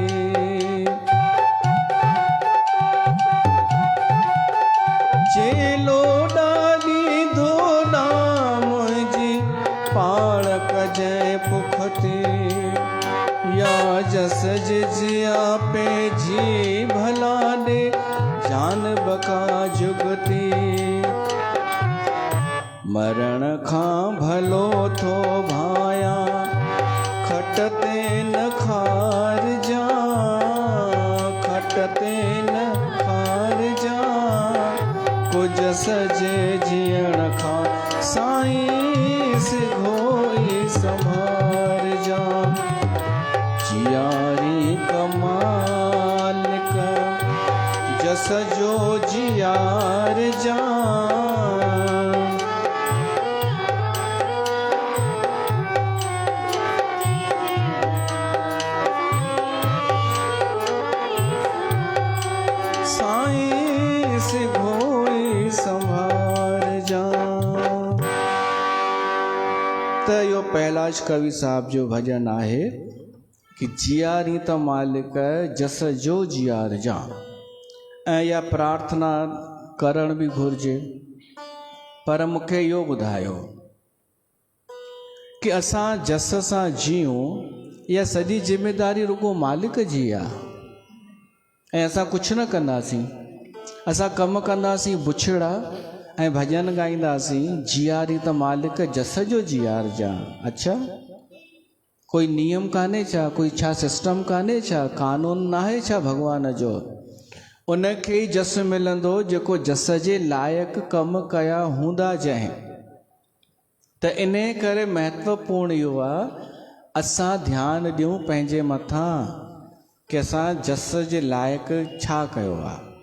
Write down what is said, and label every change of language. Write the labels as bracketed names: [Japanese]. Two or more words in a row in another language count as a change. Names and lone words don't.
[Sindhi] चेलो डाली धोड़ा मुझी पाड़ कजै पुखती, या जस जिया पे जी भला दे जान बका जुगती। मरण खां भलो थो भाया खटते न खार जा, खटते न खार जा को जस जे जियण खां साईं से घोई संभार जा। जियारी कमाल का जस जो जियार जा, साईं से घोई संभार जा। त यो पहलाज कवि साहब जो भजन आहे कि जियारी त मालिक जस जो जियार जा। ऐं या प्रार्थना करण भी घुर्जे, पर मूंखे इहो ॿुधायो कि असां जस सां जियूं, इहा सॼी जिम्मेदारी रुगो मालिक जी आहे। ऐं असां कुझु न कंदासीं, असां कमु कंदासीं बुछड़ा ऐं भॼन ॻाईंदासीं जियारी त मालिक जस जो जियार जा। अच्छा, कोई नियम कान्हे छा, कोई छा सिस्टम कान्हे छा, कानून नाहे छा भॻवान जो? उनखे ई जस मिलंदो जेको जस जे लाइक़ कम कया हूंदा जंहिं। त इन करे महत्वपूर्ण इहो आहे असां ध्यानु ॾियूं पंहिंजे मथां कि असां जस जे लाइक़ छा कयो आहे।